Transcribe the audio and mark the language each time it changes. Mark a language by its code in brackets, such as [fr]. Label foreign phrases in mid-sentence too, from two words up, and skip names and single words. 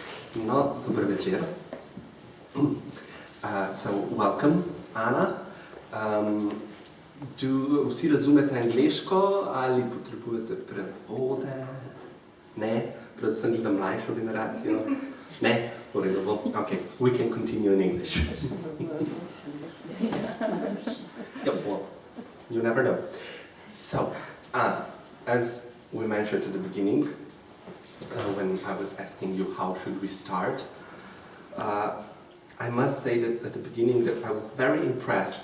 [sl] No, dober večer. [en] So, welcome, Anna. [sl] Vsi razumete angleško ali potrebujete prevode? Ne? Predvsem gledam mlajšo generacijo? Ne? Torej, dobro. [en] Okay, we can continue in English. Yep, well, you never know. So, as we mentioned at the beginning, when I was asking you how should we start, I must say that at the beginning that I was very impressed.